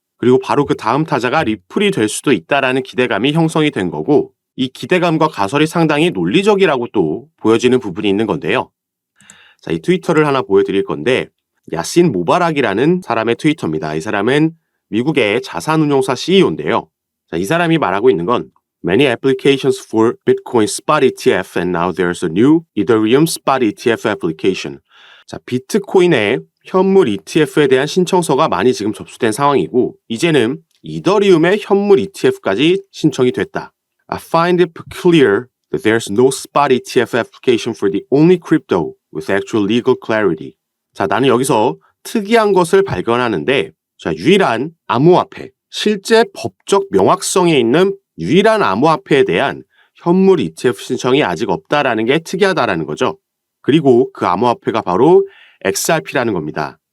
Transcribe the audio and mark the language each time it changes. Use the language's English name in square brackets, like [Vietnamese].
[Korean] 그리고 바로 그 다음 타자가 리플이 될 수도 있다라는 기대감이 형성이 된 거고, 이 기대감과 가설이 상당히 논리적이라고 또 보여지는 부분이 있는 건데요. 자, 이 트위터를 하나 보여드릴 건데, 야신 모바락이라는 사람의 트위터입니다. 이 사람은 미국의 자산운용사 CEO인데요. 자, 이 사람이 말하고 있는 건 [English] Many applications for Bitcoin spot ETF and now there's a new Ethereum spot ETF application. [Korean] 자, 비트코인의 현물 ETF에 대한 신청서가 많이 지금 접수된 상황이고, 이제는 이더리움의 현물 ETF까지 신청이 됐다. [English] I find it peculiar that there's no spot ETF application for the only crypto with actual legal clarity. [Korean] 자, 나는 여기서 특이한 것을 발견하는데, 자, 유일한 암호화폐, 실제 법적 명확성이 있는 유일한 암호화폐에 대한 현물 ETF 신청이 아직 없다라는 게 특이하다라는 거죠. 그리고 그 암호화폐가 바로 XRP라는 겁니다.